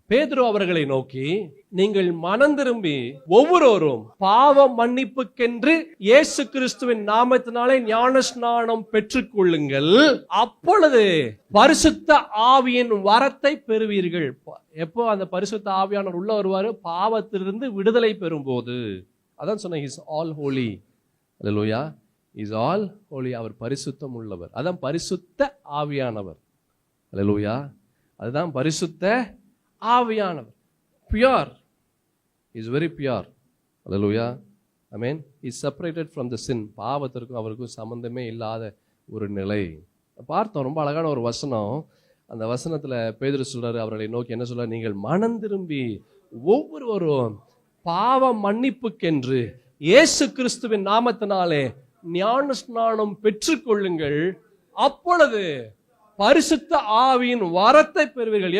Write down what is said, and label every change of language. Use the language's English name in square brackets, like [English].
[Tamil] பேதுரு அவர்களை நோக்கி, நீங்கள் மனம் திரும்பி ஒவ்வொருவரும் பாவ மன்னிப்புக்கென்று இயேசு கிறிஸ்துவின் நாமத்தினாலே ஞான ஸ்நானம் பெற்றுக் கொள்ளுங்கள், அப்பொழுது பரிசுத்த ஆவியின் வரத்தை பெறுவீர்கள். எப்போ அந்த பரிசுத்த ஆவியானவர் உள்ள வருவாரு? பாவத்திலிருந்து விடுதலை பெறும்போது. [English] அதான் சொன்ன, he is all holy. [Tamil] Hallelujah. [English] he is all holy. [Tamil] அவர் பரிசுத்தம் உள்ளவர். அதான் பரிசுத்த ஆவியானவர். அல்லேலூயா. அதுதான் பரிசுத்த ஆவியானவர். [English] Pure. he is very pure. Hallelujah. Amen. He is separated from the sin. [Tamil] பாவத்திற்கும் அவருக்கும் சம்பந்தமே இல்லாத ஒரு நிலை பார்த்தோம். ரொம்ப அழகான ஒரு வசனம். அந்த வசனத்துல பேதுரு சொல்றாரு, அவர்களை நோக்கி என்ன சொல்றாரு? நீங்கள் மனம் திரும்பி ஒவ்வொருவரும் பாவ மன்னிப்புக்கென்று இயேசு கிறிஸ்துவின் நாமத்தினாலே ஞான ஸ்நானம் பெற்றுக்கொள்ளுங்கள், அப்பொழுது பரிசுத்த ஆவியின் வரத்தை பெறுவீர்கள்.